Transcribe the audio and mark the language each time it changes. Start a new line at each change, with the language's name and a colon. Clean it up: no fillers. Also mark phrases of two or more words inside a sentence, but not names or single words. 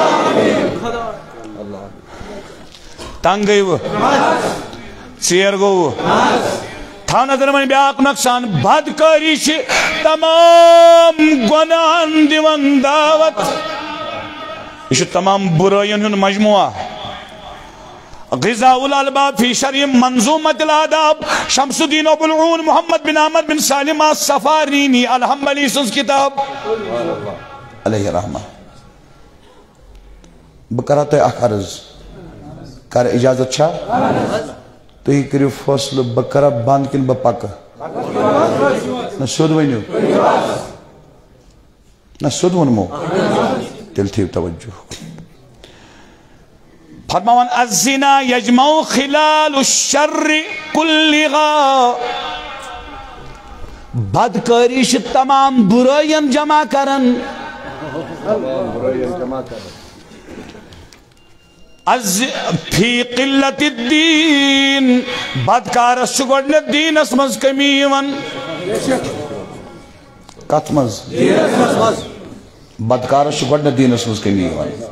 Kashmiri: تنگ گٔے ژیر گو تھاو نظر وۄنۍ بیٛاکھ نۄقصان بدکٲری چھِ تمام گۄناہن دِوان دعوت یہ چھُ تمام برٲیین ہُنٛد مجموعہ غذاء الالباب فی شرح منظومۃ الآداب شمس الدین ابو العون محمد بن احمد بن سالم السفارینی الحنبلی سٕنٛز کتاب
Arabic: علیہ رحمہ
Kashmiri: بہٕ کرہا تۄہہِ اکھ عرض کر اجازت چھا تُہۍ کٔرِو فٲصلہٕ بہٕ کرا بند کِنہٕ بہٕ پکہٕ نہ سیوٚد ؤنِو نہ سیوٚد ووٚنمو تیٚلہِ تھٲیِو توجہ فرماوان
Arabic: الزنا یجمع خلال الشر کلہا
Kashmiri: بدکٲری چھِ تمام برٲیین جمع کران
Arabic: فی قلت الدین
Kashmiri: بدکارس چھُ گۄڈنٮ۪تھ دیٖنس منٛز کمی یِوان کتھ منٛز بدکارس چھُ گۄڈنٮ۪تھ دیٖنس منٛز کمی یِوان